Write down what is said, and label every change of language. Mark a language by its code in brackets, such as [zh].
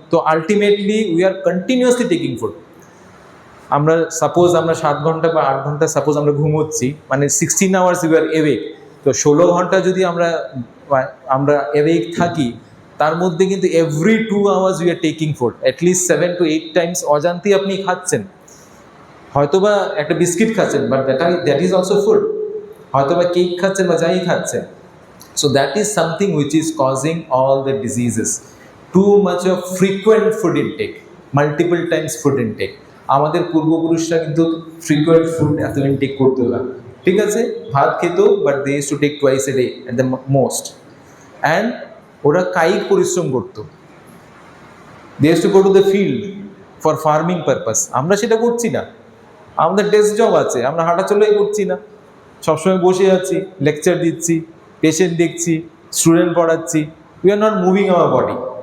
[bn] তো [en] Ultimately we are continuously taking food. [bn] আমরা suppose আমরা 7 ঘন্টা বা 8 ঘন্টা সাপোজ আমরা ঘুমোচ্ছি, মানে [en] 16 hours we are awake. [bn] তো 16 ঘন্টা যদি আমরা এওয়েক থাকি, তার মধ্যে কিন্তু [en] every 2 hours we are taking food, [bn] at least 7 to 8 Times অজান্তেই আপনি খাচ্ছেন। হয়তোবা একটা বিস্কিট খাচ্ছেন, [en] But that is also food. [bn] হয়তোবা কেক খাচ্ছেন বা যাই খাচ্ছেন। [en] So that is something which is causing all the diseases. Too much of frequent food intake, multiple times food intake. [bn] আমাদের পূর্বপুরুষরা কিন্তু ফ্রিকোয়েন্ট ফুড এত ইনটেক করতো না, ঠিক আছে, ভাত খেত, [en] But they use to take twice a day at the most. And [bn] ওরা কায়িক পরিশ্রম করতো, [en] They use to go to the field for farming purpose. [bn] আমরা সেটা করছি না, আমাদের ডেস্ক জব আছে, আমরা হাঁটাচলাই করছি না, সবসময় বসে আছি, লেকচার দিচ্ছি, পেশেন্ট দেখছি, স্টুডেন্ট পড়াচ্ছি, [en] We are not moving our body.